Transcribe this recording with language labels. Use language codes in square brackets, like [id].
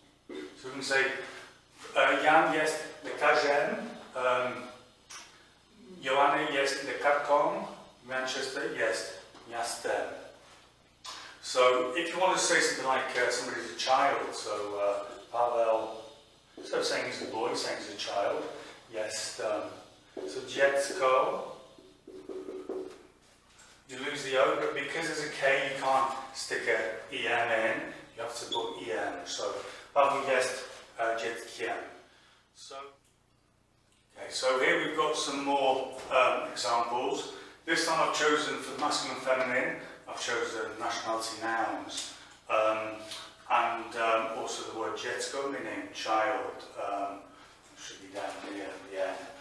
[en] So we can say [pl] Jan jest lekarzem, Joanna jest lekarką, Manchester jest miastem. [en] So if you want to say something like somebody's a child, so Pavel, instead of saying he's a boy, saying he's a child, jest. So dziecko. You lose the O, but because there's a K, you can't stick a EM in, you have to put EM. [pl] So, Pavel jest dzieckiem. [en] So here we've got some more examples. This time I've chosen for masculine and feminine, I've chosen nationality nouns. And also the word dziecko, meaning child, should be down here at the end.